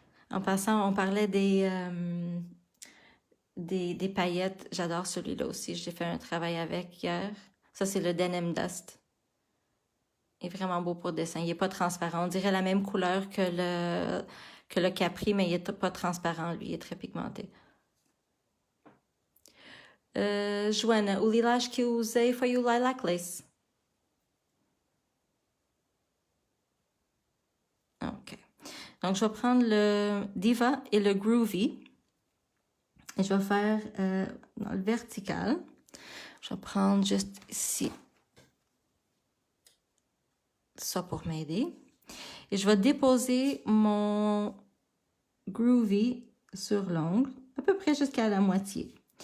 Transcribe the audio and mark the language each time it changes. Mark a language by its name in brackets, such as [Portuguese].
[French] En passant, on parlait des paillettes. J'adore celui-là aussi. J'ai fait un travail avec hier. Ça, c'est le Denim Dust. Il est vraiment beau pour dessin. Il n'est pas transparent. On dirait la même couleur que le Capri, mais il n'est pas transparent, lui. Il est très pigmenté. [Portuguese] Joana, o lilás que eu usei foi o Lilac Lace. Ok. [French] Donc, je vais prendre le Diva et le Groovy. Et je vais faire dans le vertical. Je vais prendre juste ici. Ça pour m'aider. Et je vais déposer mon Groovy sur l'ongle, à peu près jusqu'à la moitié.